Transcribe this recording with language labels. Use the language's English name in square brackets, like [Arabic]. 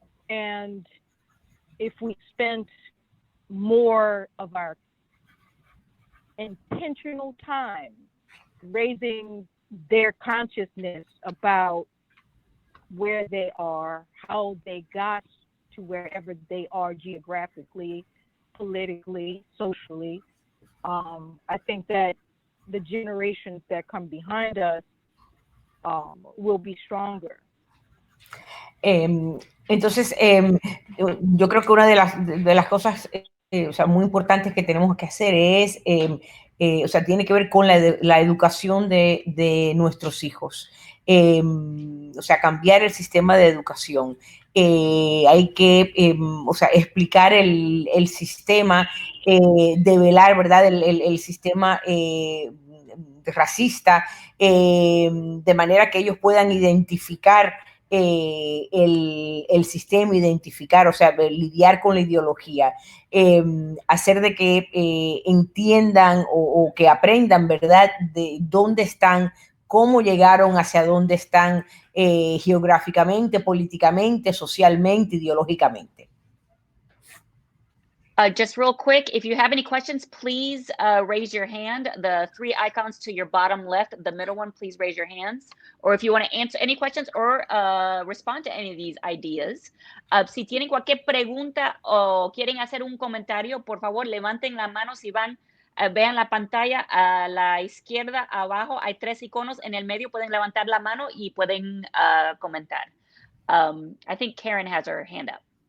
[English] And if we spent more of our intentional time raising their consciousness about where they are, how they got to wherever they are geographically, politically, socially, I think that the generations that come behind us will be stronger. [Spanish] Entonces, yo creo que una de las cosas o sea, muy importantes que tenemos que hacer es, o sea, tiene que ver con la educación de nuestros hijos. O sea, cambiar el sistema de educación. Hay que, o sea, explicar el sistema, develar, ¿verdad? El sistema racista, de manera que ellos puedan identificar el sistema, identificar, o sea, lidiar con la ideología, hacer de que entiendan o que aprendan, ¿verdad?, de dónde están, cómo llegaron, hacia dónde están geográficamente, políticamente, socialmente, ideológicamente. [English] Just real quick, if you have any questions, please raise your hand. The 3 icons to your bottom left, the middle one, please raise your hands. Or if you want to answer any questions or respond to any of these ideas. [Spanish] Si tienen cualquier pregunta o quieren hacer un comentario, por favor, levanten la mano. Si van, vean la pantalla a la izquierda, abajo, hay 3 iconos. En el medio pueden levantar la mano y pueden comentar. [English] I think Karen has her hand up.